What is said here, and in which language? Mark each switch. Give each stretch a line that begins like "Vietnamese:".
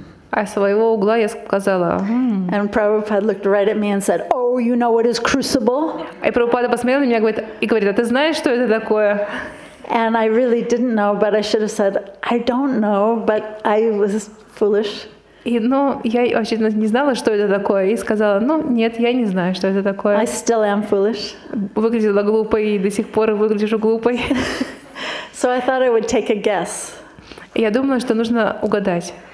Russian: А с своего угла я сказала,
English: And Prabhupada looked right at me and said, oh, you know what is crucible?
Russian: И Прабхупада посмотрел на меня и говорит, а ты знаешь, что это такое?
English: And I really didn't know, but I should have said, I don't know, but I was foolish.
Russian: И, я вообще не знала, что это такое, и сказала, нет, я не знаю, что это такое.
English: I still am foolish.
Russian: Выглядела глупой, и до сих пор выгляжу глупой.
English: So I thought I would take a guess.
Russian: И я думала, что нужно угадать.